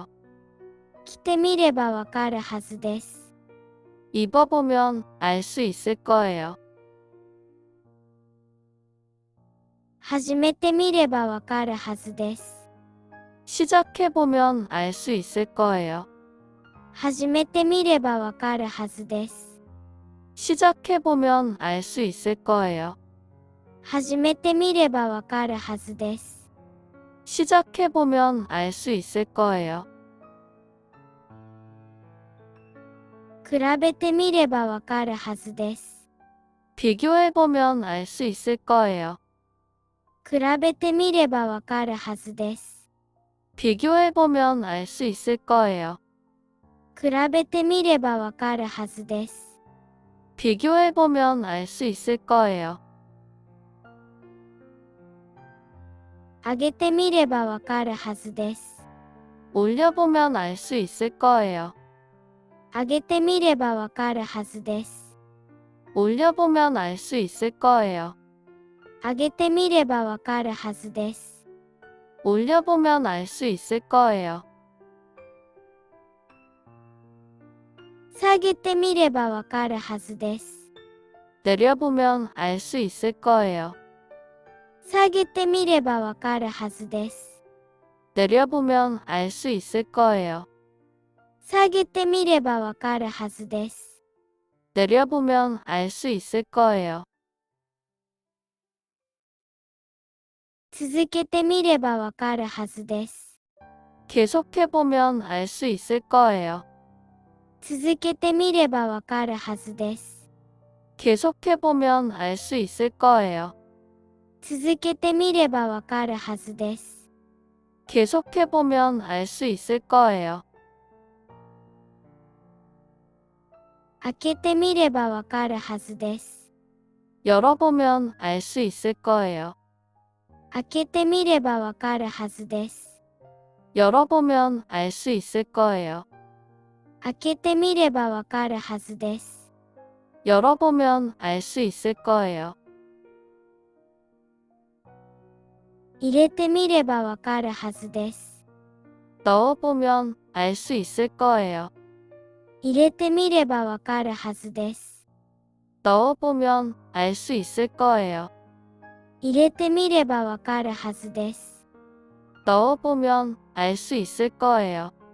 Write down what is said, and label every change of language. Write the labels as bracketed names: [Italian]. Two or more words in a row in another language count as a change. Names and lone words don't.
[Japanese] 着てみればわかるはずです。 [Korean] 입어보면 알 수 있을 거예요. [Japanese] 始めてみればわかるはずです。 [Korean] 시작해보면 알 수 있을 거예요. [Japanese] 始めてみればわかるはずです。 [Korean] 시작해보면 알 수 있을 거예요. [Japanese] 始めてみればわかるはずです。 [Korean] 시작해보면 알 수 있을 거예요. [Japanese] 比べてみればわかるはずです。 [Korean] 비교해보면 알 수 있을 거예요. [Japanese] 比べてみればわかるはずです。 [Korean] 비교해보면 알 수 있을 거예요. [Japanese] 比べてみればわかるはずです。 [Korean] 비교해보면 알 수 있을 거예요. [Japanese] 上げてみればわかるはずです。 [Korean] 올려보면 알 수 있을 거예요. [Japanese] 上げてみればわかるはずです。 [Korean] 올려보면 알 수 있을 거예요. [Japanese] 上げてみればわかるはずです。 [Korean] 올려보면 알 수 있을 거예요. [Japanese] 下げてみればわかるはずです。 [Korean] 내려보면 알 수 있을 거예요. [Japanese] 下げてみればわかるはずです。 [Korean] 내려보면 알 수 있을 거예요. [Japanese] 下げてみればわかるはずです。 [Korean] 내려보면 알 수 있을 거예요. [Japanese] 続けてみればわかるはずです。 [Korean] 계속해보면 알 수 있을 거예요. [Japanese] 続けてみればわかるはずです。 [Korean] 계속해보면 알 수 있을 거예요. [Japanese] 続けてみればわかるはずです。 [Korean] 계속해보면 알 수 있을 거예요. [Japanese] 開けてみればわかるはずです。 [Korean] 열어보면 알 수 있을 거예요. [Japanese] 開けてみればわかるはずです。 [Korean] 열어보면 알 수 있을 거예요. [Japanese] 開けてみればわかるはずです。 [Korean] 열어보면 알 수 있을 거예요. [Japanese] 入れてみればわかるはずです。 [Korean] 넣어보면 알 수 있을 거예요. [Japanese] 入れてみればわかるはずです。 [Korean] 넣어보면 알 수 있을 거예요. [Japanese] 入れてみればわかるはずです。 [Korean] 넣어보면 알 수 있을 거예요.